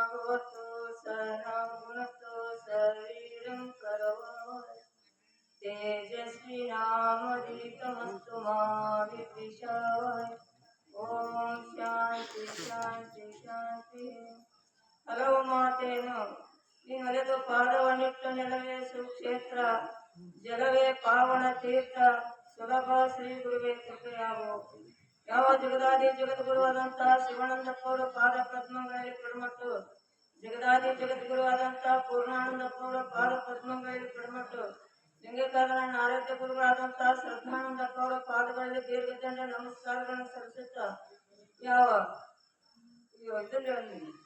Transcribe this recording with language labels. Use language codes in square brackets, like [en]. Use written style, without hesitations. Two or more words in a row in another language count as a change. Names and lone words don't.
[sa] भवतु सहनौ भुनक्तु शरीरं करोतु तेजस्विनामधीतमस्तु मा विद्विषावहै। ओम शांति शांति शांति। [kn] ಹಲವು ಮಾತೇನು ನೀನೊಲೆದು ಪಾದವನ್ನಿಟ್ಟ ನೆಲವೇ ಸುಕ್ಷೇತ್ರ, ಜಲವೇ ಪಾವನ ತೀರ್ಥ, ಸುಲಭ ಶ್ರೀ ಗುರುವೇ ಕೃಪೆಯಾಗು. ಯಾವ ಜಗದಾದಿ ಜಗದ್ಗುರುವಾದಂತಹ ಶಿವಾನಂದಪ್ಪ ಅವರ ಪಾದ ಪದ್ಮಗಳಲ್ಲಿ ಕಡಿಮಟ್ಟು, ಜಗದಾದಿ ಜಗದ್ಗುರುವಾದಂತಹ ಪೂರ್ಣಾನಂದಪ್ಪ ಅವರ ಪಾದ ಪದ್ಮಗಳಲ್ಲಿ ಕಡಿಮಟ್ಟು, ಲಿಂಗಕಾರನ ಆರಾಧ್ಯ ಗುರುಗಳಾದಂತಹ ಶ್ರದ್ಧಾನಂದಪ್ಪ ಅವರ ಪಾದಗಳಲ್ಲಿ ದೀರ್ಘದಂಡ ನಮಸ್ಕಾರಗಳನ್ನು ಸಲ್ಲಿಸುತ್ತ, ಯಾವ ಇದರಲ್ಲಿ